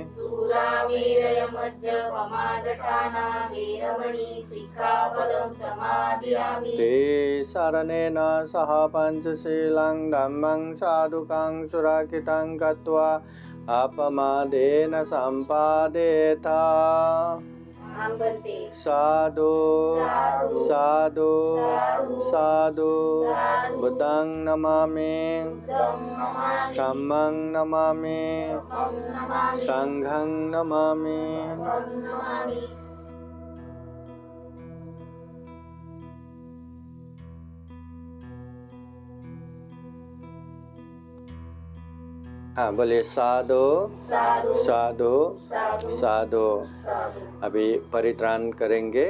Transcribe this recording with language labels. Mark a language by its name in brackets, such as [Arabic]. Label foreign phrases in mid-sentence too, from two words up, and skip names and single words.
[Pali] सूरामेरयमज्जपमादठाना वेरमणि सिक्खापदं समादयामि। ते शरणेन सह पञ्चशीलं धम्मं साधुकं सुरक्षितं कृत्वा अपमादेन सम्पादेत अहं भन्ते साधु साधु साधु साधु साधु साधु बुद्धं नमामि बुद्धं नमामि धम्मं नमामि धम्मं नमामि संघं नमामि। संघं नमामि। [Hindi] हाँ बोलिए साधु [Pali] साधु साधु साधु साधु। साधु। [Hindi] अभी परित्राण करेंगे।